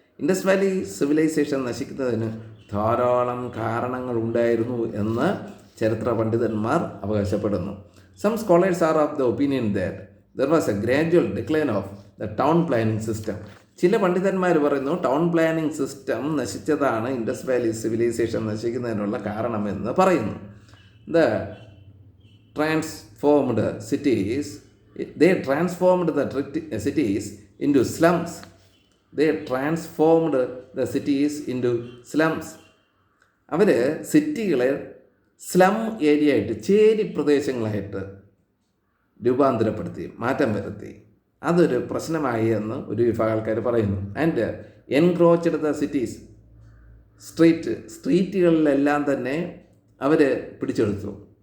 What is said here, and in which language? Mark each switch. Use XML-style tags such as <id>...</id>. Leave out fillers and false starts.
<ml>Indus Valley civilisation നശിക്കുന്നതിന് ധാരാളം കാരണങ്ങൾ ഉണ്ടായിരുന്നു എന്ന് ചരിത്ര പണ്ഡിതന്മാർ അവകാശപ്പെടുന്നു.</ml> <en>Some scholars are of the opinion that there was a gradual decline of the town planning system.</en> <ml>ചില പണ്ഡിതന്മാർ പറയുന്നു town planning system നശിച്ചതാണ് Indus Valley civilisation നശിക്കുന്നതിനുള്ള കാരണമെന്ന് പറയുന്നു.</ml> <en>The transformed cities they transformed the cities into slums. They transformed the cities into slums.</en> <ml>Our സിറ്റികളെ slum area ആയിട്ട്, ചേരി പ്രദേശങ്ങളായിട്ട് രൂപാന്തരപ്പെടുത്തി, മാറ്റം വരുത്തി. അതൊരു പ്രശ്നമായി എന്ന് ഒരു വിഭാഗം ആൾക്കാർ പറയുന്നു.</ml> <en>and encroached the cities,</en> <ml>സ്ട്രീറ്റുകളിലെല്ലാം തന്നെ അവർ പിടിച്ചെടുത്തു.</ml>